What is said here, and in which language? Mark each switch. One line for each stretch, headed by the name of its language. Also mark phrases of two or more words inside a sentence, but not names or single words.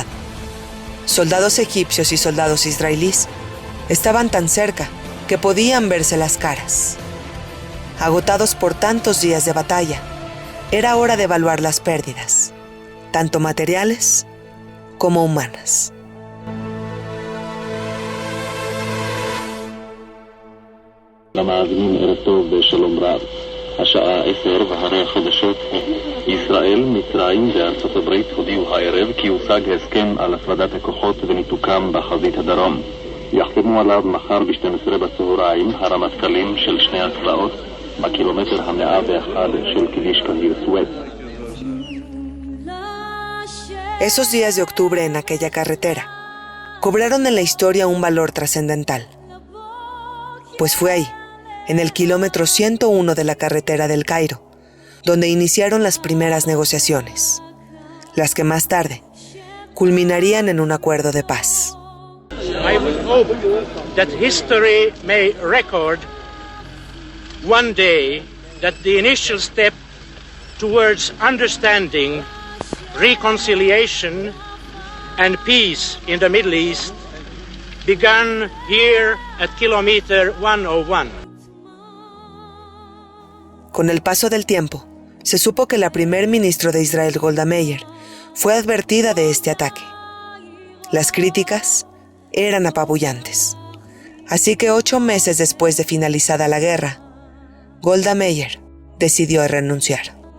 Spanish: Soldados egipcios y soldados israelíes estaban tan cerca que podían verse las caras. Agotados por tantos días de batalla, era hora de evaluar las pérdidas, tanto materiales como humanas.
Hebrew: למאזינים ערב טוב ושלום רב. השעה 10 והרי החדשות ישראל, מצרים וארצות הברית הודיעו הערב כי הושג הסכם על הפרדת הכוחות וניתוקם בחזית הדרום. יחתמו עליו מחר ב-12 בצהריים הרמטכ"לים של שני הצבאות בקילומטר ה-101 של כביש קהיר סואץ.
Spanish: Esos días de octubre en aquella carretera cobraron en la historia un valor trascendental, pues fue ahí, en el kilómetro 101 de la carretera del Cairo, donde iniciaron las primeras negociaciones. las que más tarde culminarían en un acuerdo de paz.
English: I would hope that history may record one day that the initial step towards understanding, reconciliation, and peace in the Middle East began here at kilometer 101.
Spanish: Con el paso del tiempo, se supo que la primer ministro de Israel, Golda Meir, fue advertida de este ataque. Las críticas eran apabullantes. Así que 8 meses después de finalizada la guerra, Golda Meir decidió renunciar.